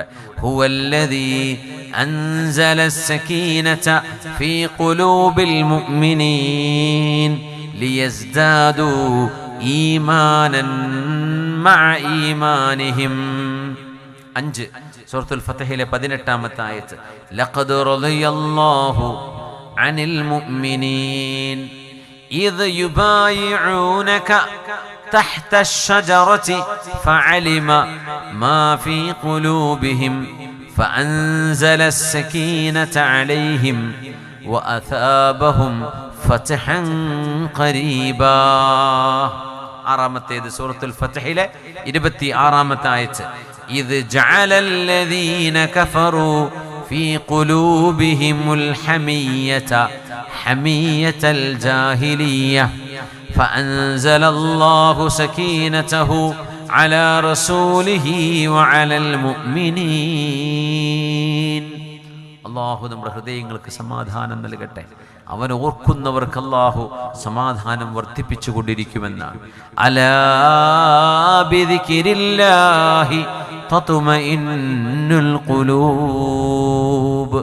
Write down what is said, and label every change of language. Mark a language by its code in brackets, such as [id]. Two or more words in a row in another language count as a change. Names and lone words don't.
[ar] هو الذي أنزل السكينة في قلوب المؤمنين ليزدادوا إيمانا مع إيمانهم. [ml] 5 സൂറത്തുൽ ഫത്ഹിലെ 18-ാമത്തെ ആയത്ത്. [ar] لقد رضي الله عن المؤمنين إذ يبايعونك تحت الشجرة فعلم ما في قلوبهم فأنزل السكينة عليهم وأثابهم فتحا قريبا. [ml] 6-ാമത്തേത് സൂറത്തുൽ ഫത്ഹിലെ 26-ാമത്തെ ആയത്ത്. [ar] إذ جعل الذين كفروا في قلوبهم الحمية حمية الجاهلية فأنزل الله سكينته على رسوله وعلى المؤمنين. [ml] അല്ലാഹു നമ്മുടെ ഹൃദയങ്ങൾക്ക് സമാധാനം നൽകട്ടെ. അവൻ ഓർക്കുന്നവർക്ക് അല്ലാഹു സമാധാനം വർദ്ധിപ്പിച്ചു കൊണ്ടിരിക്കുമെന്നാണ്. [ar] ألا بذكر الله تطمئن القلوب.